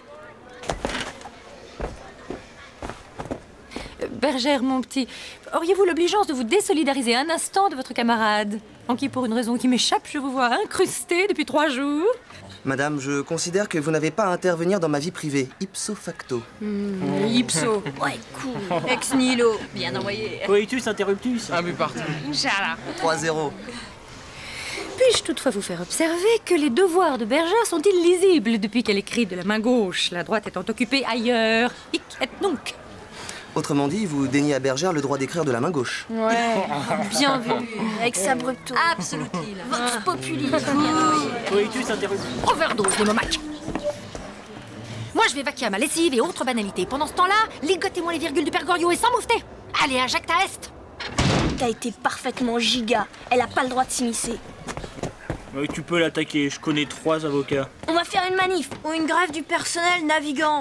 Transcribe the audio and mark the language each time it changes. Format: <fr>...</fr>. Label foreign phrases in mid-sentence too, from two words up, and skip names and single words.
<fr>Bergère, mon petit, auriez-vous l'obligeance de vous désolidariser un instant de votre camarade, en qui, pour une raison qui m'échappe, je vous vois incrusté depuis 3 jours? Madame, je considère que vous n'avez pas à intervenir dans ma vie privée,</fr> <la>ipso facto.</la> <fr>Ipso. Ouais, cool.</fr> <la>Ex nihilo,</la> <fr>bien envoyé.</fr> <la>Coitus interruptus.</la> <fr>Un but partout. Inch'Allah. 3-0. Puis-je toutefois vous faire observer que les devoirs de Bergère sont illisibles depuis qu'elle écrit de la main gauche, la droite étant occupée ailleurs.</fr> <la>Hic et nunc.</la> <fr>Autrement dit, vous déniez à Bergère le droit d'écrire de la main gauche. Ouais, bien vu. Avec sa brupto. Absolutely.</fr> <la>Vox populi. Coitus interruptus.</la> <fr>Overdose de momac. Moi, je vais vaquer à ma lessive et autres banalités. Pendant ce temps-là, ligotez-moi les virgules du Père Goriot et sans moufter. Allez, injecte à Est. T'as été parfaitement giga. Elle a pas le droit de s'immiscer. Oui, tu peux l'attaquer, je connais 3 avocats. On va faire une manif ou une grève du personnel navigant.</fr>